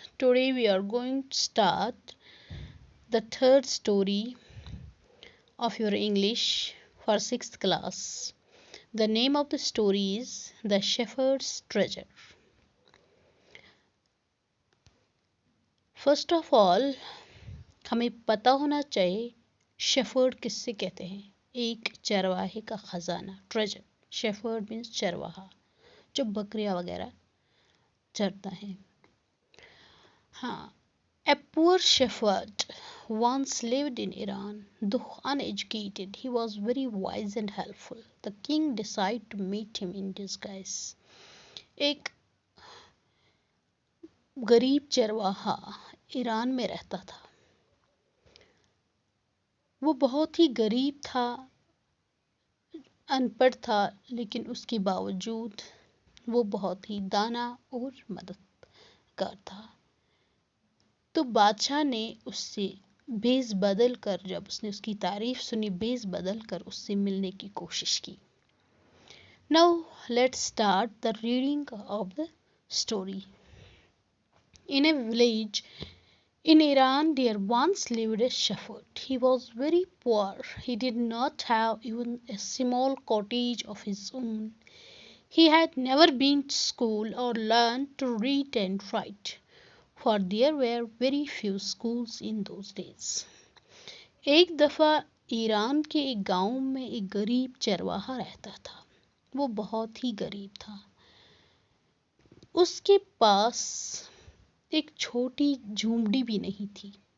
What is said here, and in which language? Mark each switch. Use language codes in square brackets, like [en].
[en] Today we are going to start the third story of your English for sixth class. The name of the story is The Shepherd's Treasure. First of all, [hi] हमें पता होना चाहिए shepherd किससे कहते हैं. एक चरवाहे का खजाना, ट्रेजर. शेफर्ड मीन्स चरवाहा, जो बकरियां वगैरह चरता है. हाँ. [en] A poor shepherd once lived in Iran. Though uneducated, he was very wise and helpful. The king decided to meet him in disguise. [hi] एक गरीब चरवाहा ईरान में रहता था. वो बहुत ही गरीब था, अनपढ़ था, लेकिन उसके बावजूद वो बहुत ही दाना और मददगार था. तो बादशाह ने उससे भेस बदल कर, जब उसने उसकी तारीफ सुनी, भेस बदल कर उससे मिलने की कोशिश की. [en] Now let's start the reading of the story. In a village in Iran there once lived a shepherd. He was very poor. He did not have even a small cottage of his own. He had never been to school or learned to read and write, for there were very few schools in those days. [hi] एक दफ़ा Iran के एक गांव में एक गरीब चरवाहा रहता था. वो बहुत ही गरीब था. उसके पास एक छोटी झूमड़ी भी नहीं थी.